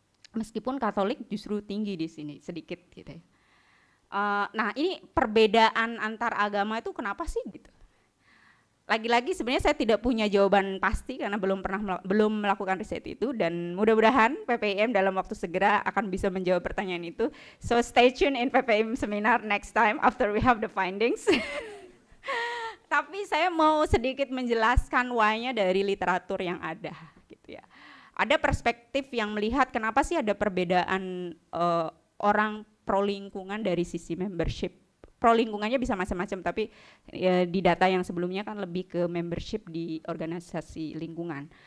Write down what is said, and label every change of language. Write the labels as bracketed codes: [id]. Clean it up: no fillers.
[id] Meskipun Katolik justru tinggi di sini sedikit gitu ya. Nah, ini perbedaan antar agama itu kenapa sih gitu? Lagi-lagi sebenarnya saya tidak punya jawaban pasti karena belum melakukan riset itu, dan mudah-mudahan PPIM dalam waktu segera akan bisa menjawab pertanyaan itu. [en] So stay tune in PPIM seminar next time after we have the findings. [id] Tapi saya mau sedikit menjelaskan why-nya dari literatur yang ada, gitu ya. Ada perspektif yang melihat kenapa sih ada perbedaan orang pro lingkungan dari sisi membership. Pro lingkungannya bisa macam-macam, tapi ya, di data yang sebelumnya kan lebih ke membership di organisasi lingkungan.